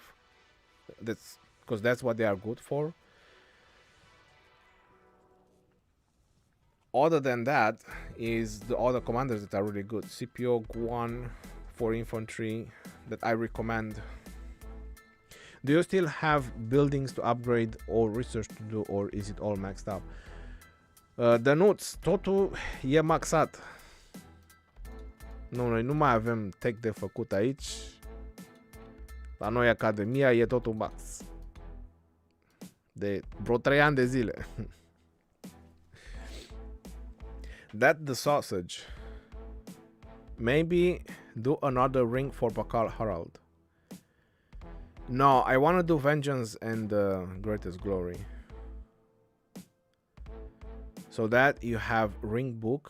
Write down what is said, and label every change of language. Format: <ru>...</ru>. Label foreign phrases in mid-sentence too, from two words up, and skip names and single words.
<en>That's because that's what they are good for. Other than that is the other commanders that are really good. CPO Guan for infantry that I recommend. Do you still have buildings to upgrade or research to do, or is it all maxed up?</en> <ro>Dănuț, totul e maxat. Nu, noi nu mai avem tech de făcut aici. La noi Academia e totul max. De vreo 3 ani de zile.</ro> <en>That the sausage. Maybe do another ring for Pakar Harald. No, I want to do Vengeance and Greatest Glory. So that you have ring book.</en>